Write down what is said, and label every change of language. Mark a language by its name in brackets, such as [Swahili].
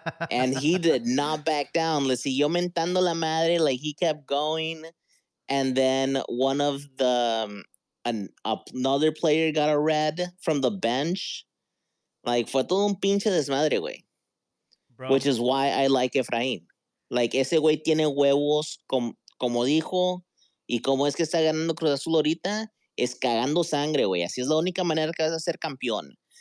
[English] And he did not back down. [Spanish] Le siguió mentando la madre, [English] like he kept going. And then one of another player got a red from the bench. [Spanish] Like, fue todo un pinche desmadre, güey. [English] Which is why I like Efraín. [Spanish] Like, ese güey tiene huevos, como dijo, y como es que está ganando Cruz Azul ahorita, es cagando sangre, güey. Así es la única manera que vas a ser campeón.